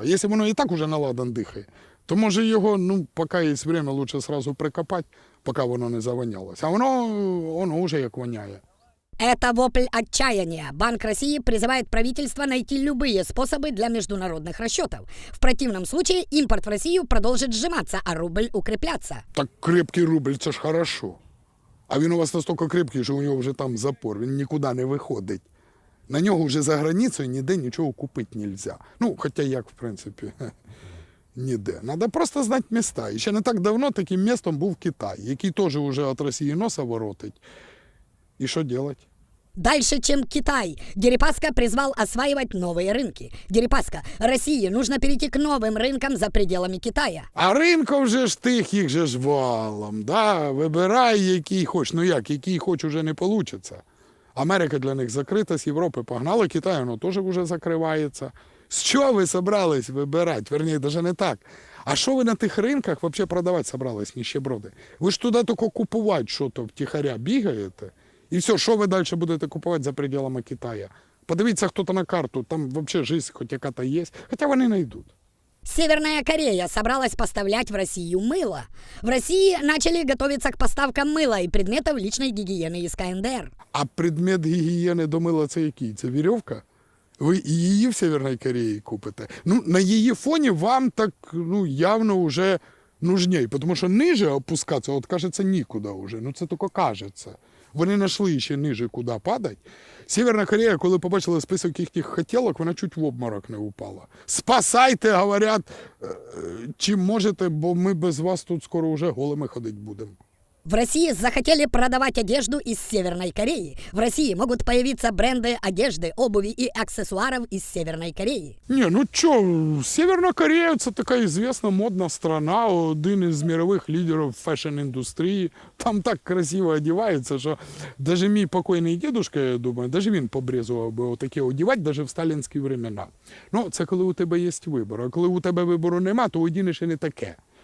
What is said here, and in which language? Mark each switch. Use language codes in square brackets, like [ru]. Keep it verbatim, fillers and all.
[ru] А если оно и так уже на ладан дыхает, [uk] то може його, ну, поки є время, лучше сразу прикопати, поки воно не завонялося. А воно, воно уже як воняє. [ru] Это вопль отчаяния. Банк России призывает правительство найти любые способы для международных расчетов. В противном случае импорт в Россию продолжит сжиматься, а рубль укрепляться. Так крепкий рубль – це ж хорошо. [uk] А він у вас настільки крепкий, що у нього вже там запор, він нікуди не виходить. На нього вже за границею ніде нічого купити не можна. Ну, хоча як, в принципі... Ніде. Треба просто знати міста. І ще не так давно таким містом був Китай, який теж вже від Росії носа воротить. І що робити? [ru] Дальше, чем Китай. Дерипаска призвал осваивать новые рынки. Дерипаска, России нужно перейти к новым рынкам за пределами Китая. [uk] А ринків же ж тих, їх же ж валом. Да? Вибирай, який хоч. Ну як, який хоч уже не вийде. Америка для них закрита, з Європи погнали, Китай, воно теж вже закривається. З чого ви собрались вибирати? Верніше, даже не так. А що ви на тих ринках вообще продавати собрались, ніщеброди? Ви ж туди тільки купувати щось втихаря бігаєте. І все, що ви далі будете купувати за пределами Китаю? Подивіться хто-то на карту, там вообще життя хоч яка-то є, хоча вони знайдуть. [ru] Северная Корея собралась поставлять в Россию мыло. В России начали готовиться к поставкам мыла и предметов личной гигиены из КНДР. А предмет гигиены до мыла – [uk] це який? Це вірьовка? Ви і її в Северній Кореї купите. Ну, на її фоні вам так ну, явно вже нужней, тому що ниже опускатися, от кажеться, нікуди вже. Ну, це тільки кажеться. Вони знайшли ще ниже, куди падать. Северна Корея, коли побачила список їхніх хотілок, вона чуть в обморок не упала. Спасайте, говорять, чим можете, бо ми без вас тут скоро вже голими ходити будемо. [ru] В России захотели продавать одежду из Северной Кореи. В России могут появиться бренды одежды, обуви и аксессуаров из Северной Кореи. [uk] Не, ну чё, Северная Корея – це така известна модна страна, один із мирових лідерів фешн-індустрії. Там так красиво одягаються, що даже мій покойний дедушка, я думаю, даже він побрезував би отаке одягати, даже в сталінські времена. Ну, це коли у тебе є вибір, а коли у тебе вибору нема, то одінеш і не таке.